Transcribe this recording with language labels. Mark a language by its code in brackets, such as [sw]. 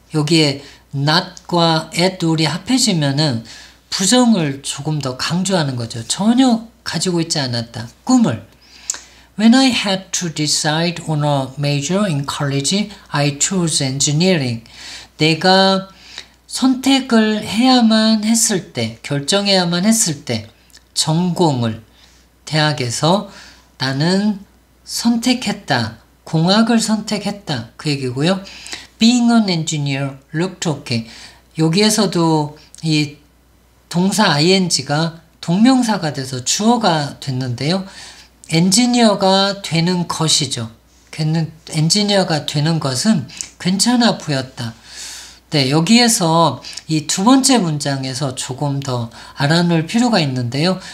[ko] 여기에 not과 at all이 합해지면은 부정을 조금 더 강조하는 거죠. 전혀 가지고 있지 않았다. 꿈을. [en] When I had to decide on a major in college, I chose engineering. [ko] 내가 선택을 해야만 했을 때, 결정해야만 했을 때, 전공을 대학에서 나는 선택했다. 공학을 선택했다. 그 얘기고요. [en] Being an engineer looked okay. [ko] 여기에서도 이 동사 ing가 동명사가 돼서 주어가 됐는데요. 엔지니어가 되는 것이죠. 엔지니어가 되는 것은 괜찮아 보였다. 네, 여기에서 이 두 번째 문장에서 조금 더 알아놓을 필요가 있는데요.